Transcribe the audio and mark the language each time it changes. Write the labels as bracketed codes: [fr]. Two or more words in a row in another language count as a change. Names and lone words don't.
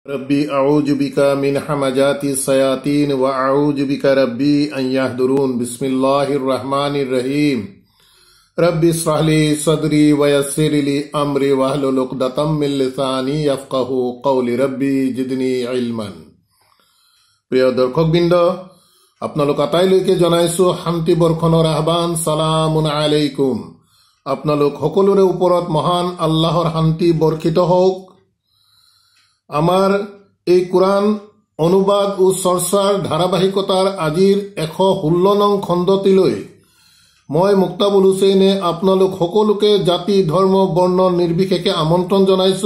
[ar] رب أعوذ بك من همزات الشياطين وأعوذ بك رب أن يحضرون. بسم الله الرحمن الرحيم. رب اشرح لي صدري ويسر لي أمري واحلل عقدة من لساني يفقهوا قولي. رب زدني علما. [as] প্ৰিয় দৰ্শকবৃন্দ, আপোনালোক আটাইলৈকে জনাইছো শান্তি বৰ্ষণৰ আহ্বান। [ar] سلام عليكم. [as] আপোনালোক সকলোৰে ওপৰত মহান আল্লাহৰ শান্তি বৰ্ষিত হওক। আমাৰ এই কোরআন অনুবাদ ও চৰ্চাৰ ধাৰাবাহিকতাৰ আজিৰ 116 নং খণ্ডটিলৈ মই মুক্তাবুল হুছেইনে আপোনালোক সকলোকে জাতি ধৰ্ম বৰ্ণ নিৰ্বিশেষে আমন্ত্ৰণ জনাইছো।